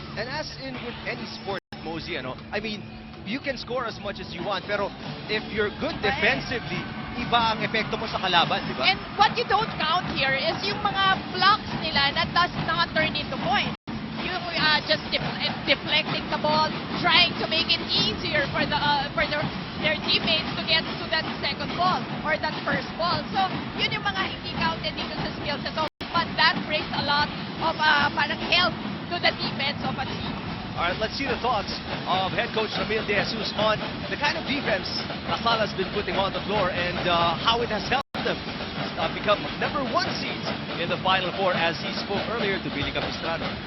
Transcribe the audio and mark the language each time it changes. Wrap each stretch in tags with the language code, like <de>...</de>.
<en>And as in with any sport, Mosey, I mean, you can score as much as you want, pero if you're good defensively,</en> <tl>iba ang epekto mo sa kalaban, di ba?</tl> <en>And what you don't count here is</en> <tl>yung mga</tl> <en>blocks nila that does not turn into points. You just deflecting the ball, trying to make it easier for their teammates to get to that second ball or that first ball.</en> <tl>So, yun yung mga hindi counted dito sa skills na to.</tl> <en>But that brings a lot of parang help to the defense of a team. All right, let's see the thoughts of head coach Ramil De Jesus on the kind of defense LaSalle has been putting on the floor and how it has helped them become number 1 seeds in the Final Four, as he spoke earlier to Billy Capistrano.</en>